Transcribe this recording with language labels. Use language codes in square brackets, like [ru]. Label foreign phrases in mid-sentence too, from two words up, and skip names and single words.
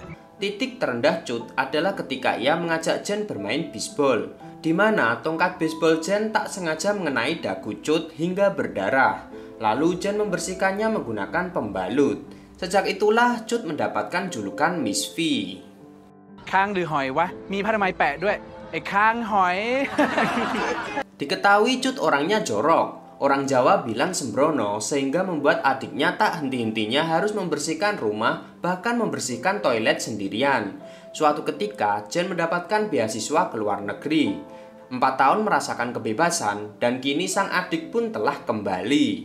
[id] Titik terendah Cut adalah ketika ia mengajak Jen bermain bisbol, di mana tongkat bisbol Jen tak sengaja mengenai dagu Cut hingga berdarah. Lalu Jen membersihkannya menggunakan pembalut. Sejak itulah Cut mendapatkan julukan Miss V. [th] ค้างหรือหอยวะมีผ้าอนามัยแปะด้วยไอ้ค้างหอย [id] Diketahui Cut orangnya jorok. Orang Jawa bilang sembrono sehingga membuat adiknya tak henti-hentinya harus membersihkan rumah, bahkan membersihkan toilet sendirian. Suatu ketika, Jen mendapatkan beasiswa ke luar negeri. 4 tahun merasakan kebebasan dan kini sang adik pun telah kembali.